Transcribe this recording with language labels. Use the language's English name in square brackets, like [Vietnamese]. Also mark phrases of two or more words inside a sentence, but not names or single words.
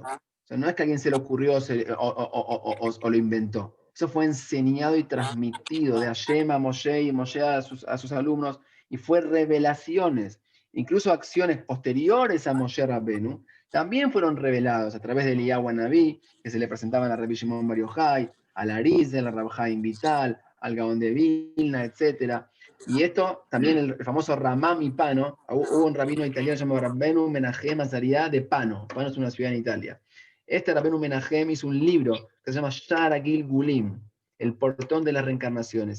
[Spanish] O sea, no es que a alguien se le ocurrió o lo inventó. Eso fue enseñado y transmitido de Hashem a Moshe y Moshe a sus alumnos, y fue revelaciones. Incluso acciones posteriores a Moshe Rabbenu también fueron revelados a través de Eliyahu Anabí, que se le presentaban a Rabbi Shimon Bar Yochai, al Arizal, al Rab Chaim Vital, al Gaón de Vilna, etc. Y esto también el famoso Ramam y Pano, hubo un rabino italiano llamado Rabbenu Menachem Azariah de Pano. Pano es una ciudad en Italia. Este Rabbenu Menachem hizo un libro que se llama Shara Gilgulim, el portón de las reencarnaciones.